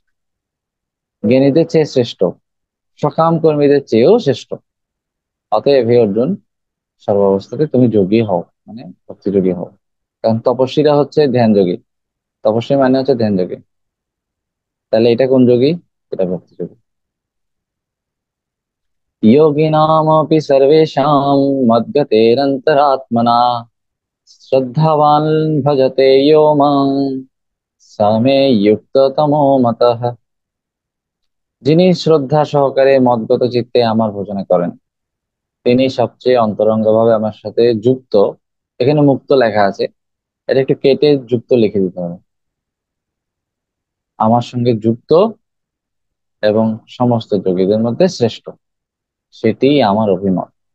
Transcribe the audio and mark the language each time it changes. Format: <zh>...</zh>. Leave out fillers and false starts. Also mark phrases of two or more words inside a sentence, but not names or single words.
<bn>জ্ঞানীদের চেয়ে শ্রেষ্ঠ, সকাম কর্মীদের চেয়েও শ্রেষ্ঠ। অতএব হে অর্জুন, সর্বাবস্থাতে তুমি যোগী হও, মানে ভক্তিযোগী হও। কারণ তপস্বীরা হচ্ছে ধ্যান যোগী, তপস্বী মানে হচ্ছে ধ্যান যোগী। তাহলে এটা কোন যোগী? এটা ভক্তিযোগী।</bn> <sa>योगिनामपि सर्वेषां मद्गतेरन्तरात्मना श्रद्धावान् भजते यो मां स मे युक्ततमो मतः।</sa> <bn>যিনি শ্রদ্ধা সহকারে মদ্গত চিত্তে আমার ভজনা করেন, তিনি সবচেয়ে অন্তরঙ্গভাবে আমার সাথে যুক্ত। এখানে মুক্ত লেখা আছে, এটা একটু কেটে যুক্ত লিখে দিতে হবে। আমার সঙ্গে যুক্ত এবং সমস্ত যোগীদের মধ্যে শ্রেষ্ঠ, সেটিই আমার অভিমত।</bn>